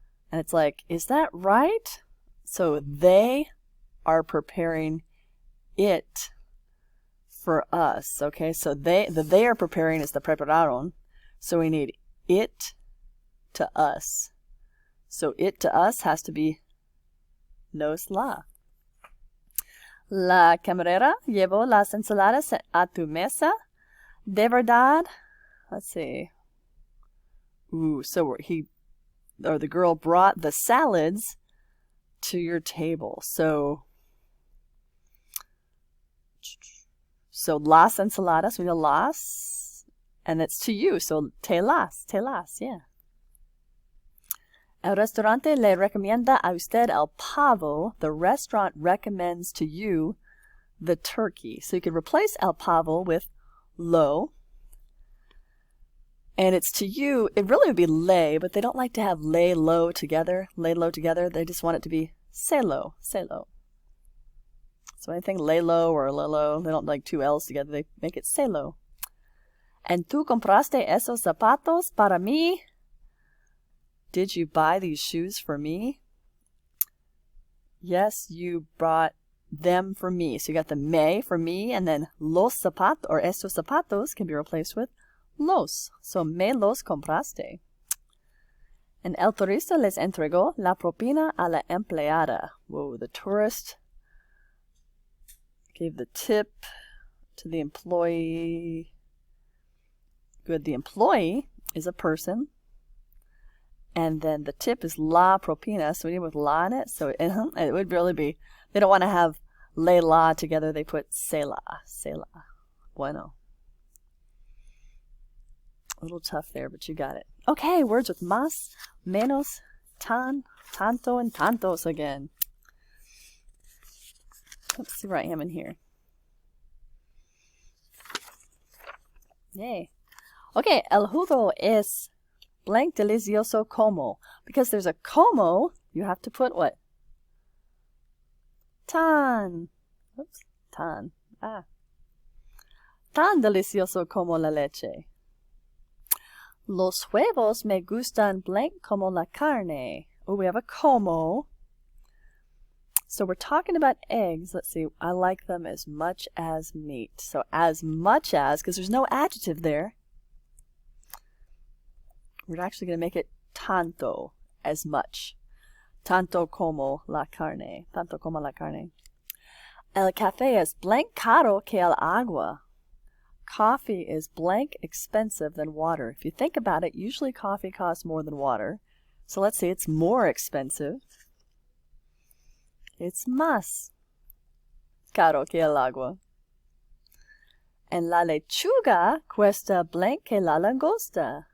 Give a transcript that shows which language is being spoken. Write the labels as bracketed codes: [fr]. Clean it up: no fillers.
[en] And it's like, is that right? So they are preparing it for us. Okay, so they are preparing is the prepararon. So we need it to us. So it to us has to be nos la. [es] La camarera llevó las ensaladas a tu mesa. De verdad. [en] Let's see. Ooh, so the girl brought the salads to your table. So las ensaladas, we know las, and it's to you. So te las, yeah. [es] El restaurante le recomienda a usted el pavo. [en] The restaurant recommends to you the turkey. So you could replace el pavo with lo. And it's to you, it really would be le, but they don't like to have lay low together. Lay low together. They just want it to be se lo. So anything lay low or le low, they don't like two L's together. They make it se lo. [es] And tú compraste esos zapatos para mí? [en] Did you buy these shoes for me? Yes, you brought them for me. So you got the me for me, and then los zapatos, or estos zapatos, can be replaced with los. [es] So me los compraste. And el turista les entregó la propina a la empleada. [en] Whoa, the tourist gave the tip to the employee. Good, the employee is a person. And then the tip is la propina, so we need with la in it. So it would really be, they don't want to have le la together. They put se la. Bueno. A little tough there, but you got it. Okay, words with más, menos, tan, tanto, and tantos again. Let's see where I am in here. Yay. [es] Okay, el jugo es blank delicioso como. [en] Because there's a como, you have to put what? Tan. Oops, tan. [es] Tan delicioso como la leche. Los huevos me gustan blank como la carne. [en] Oh, we have a como. So we're talking about eggs. Let's see. I like them as much as meat. So as much as, because there's no adjective there. We're actually going to make it tanto, as much. [es] Tanto como la carne. Tanto como la carne. El café es blank caro que el agua. [en] Coffee is blank expensive than water. If you think about it, usually coffee costs more than water. So let's say it's more expensive. [es] It's más caro que el agua. And la lechuga cuesta blank que la langosta.